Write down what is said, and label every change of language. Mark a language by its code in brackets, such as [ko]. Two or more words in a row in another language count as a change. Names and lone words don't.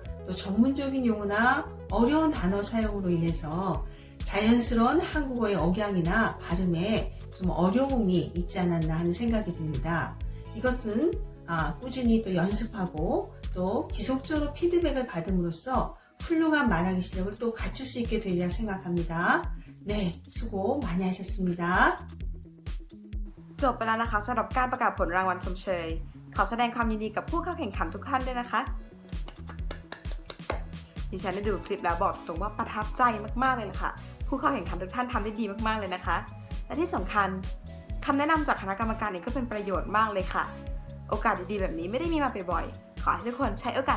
[ko] 또 전문적인 용어나 어려운 단어 사용으로 인해서 자연스러운 한국어의 억양이나 발음에 좀 어려움이 있지 않았나 하는 생각이 듭니다. 이것은 꾸준히 또 연습하고 또 지속적으로 피드백을 받음으로써 훌륭한 말하기 실력을 또 갖출 수 있게 되리라 생각합니다. 네, 수고 많이 하셨습니다. [th] จบไปแล้วนะคะสำหรับการประกาศผลรางวัลชมเชยขอแสดงความยินดีกับผู้เข้าแข่งขันทุกท่านด้วยนะคะดิฉันได้ดูคลิปแล้วบอกตรงว่าประทับใจมากๆเลยล่ะค่ะผู้เข้าแข่งขันทุกท่านทำได้ ดีมากๆเลยนะคะและที่สำคัญคำแนะนำจากคณะกรรมการเองก็เป็นประโยชน์มากเลยค่ะโอกาสดีๆแบบนี้ไม่ได้มีมาบ่อยๆขอให้ทุกคนใช้โอกาสใน